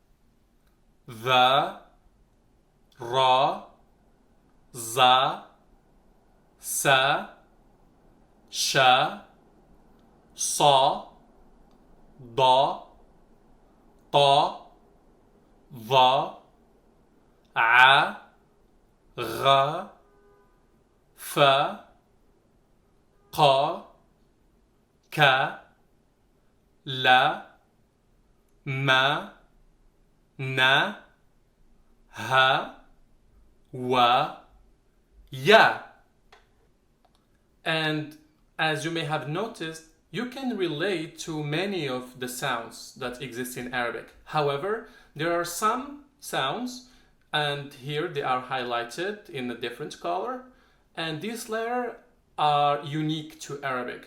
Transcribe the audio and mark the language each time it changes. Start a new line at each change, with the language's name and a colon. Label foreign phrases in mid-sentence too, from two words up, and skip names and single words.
Arabic: ذا را زا سا شا صا ضا طا ظا ع غ فا قا كا لا ما نا، ها، وا، يا.
English: And as you may have noticed, you can relate to many of the sounds that exist in Arabic. However, there are some sounds, and here they are highlighted in a different color, and these letters are unique to Arabic.